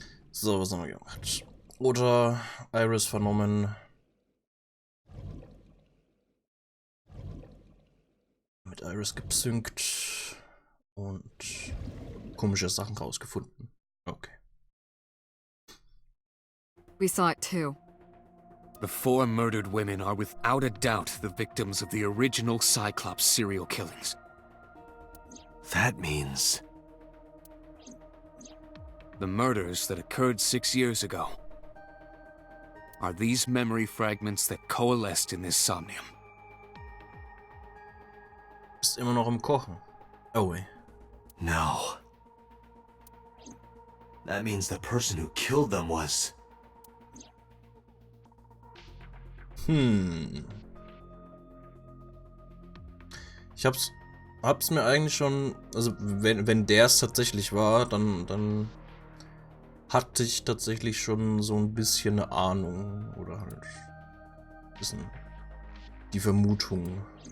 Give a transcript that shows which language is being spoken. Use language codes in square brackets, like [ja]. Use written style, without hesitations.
[de] So, was haben wir gemacht? Oder Iris vernommen. Mit Iris gesynkt. Und komische Sachen rausgefunden. Okay. [en] We saw it too. The 4 murdered women are without a doubt the victims of the original Cyclops serial killings. That means... The murders that occurred 6 years ago are these memory fragments that coalesced in this somnium. [de] Ist immer noch im Kochen. [en] Oh wait. No. That means the person who killed them was... [de] Ich hab's mir eigentlich schon, also wenn der es tatsächlich war, dann hatte ich tatsächlich schon so ein bisschen eine Ahnung oder halt ein bisschen die Vermutung.